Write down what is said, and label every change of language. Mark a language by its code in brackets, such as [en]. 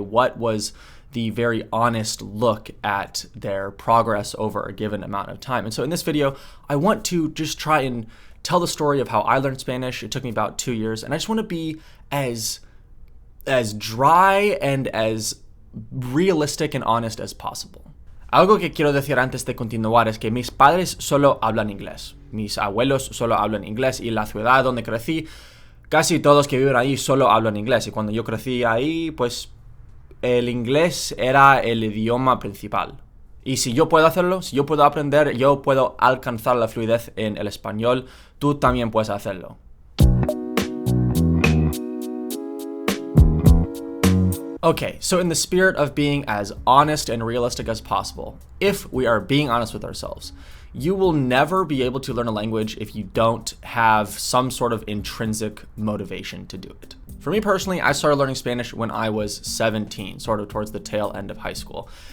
[en] What was the very honest look at their progress over a given amount of time? And so in this video, I want to just try and tell the story of how I learned Spanish. It took me about 2 years, and I just want to be as dry and as realistic and honest as possible. [es] Algo que quiero decir antes de continuar es que mis padres solo hablan inglés. Mis abuelos solo hablan inglés, y la ciudad donde crecí, casi todos que viven ahí solo hablan inglés. Y cuando yo crecí ahí, pues el inglés era el idioma principal. Y si yo puedo hacerlo, si yo puedo aprender, yo puedo alcanzar la fluidez en el español, tú también puedes hacerlo. [en] Okay, so in the spirit of being as honest and realistic as possible, if we are being honest with ourselves, you will never be able to learn a language if you don't have some sort of intrinsic motivation to do it. For me personally, I started learning Spanish when I was 17, sort of towards the tail end of high school.